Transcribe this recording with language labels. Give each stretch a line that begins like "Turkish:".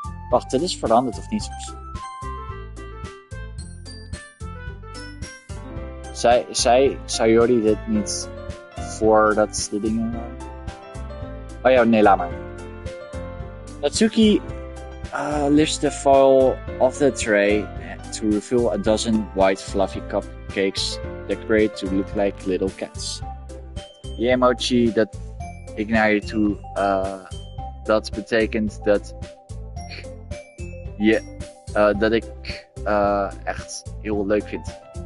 Dutch: Wacht, dit is veranderd of niet? Zei Sayori dit niet voordat de dingen waren? Oh ja, nee, laat maar.
English: Natsuki lifts the foil off the tray to reveal a dozen white fluffy cupcakes decorated to look like little cats.
Dutch: Die emoji dat ik naar je toe, dat betekent dat dat ik echt heel leuk vind.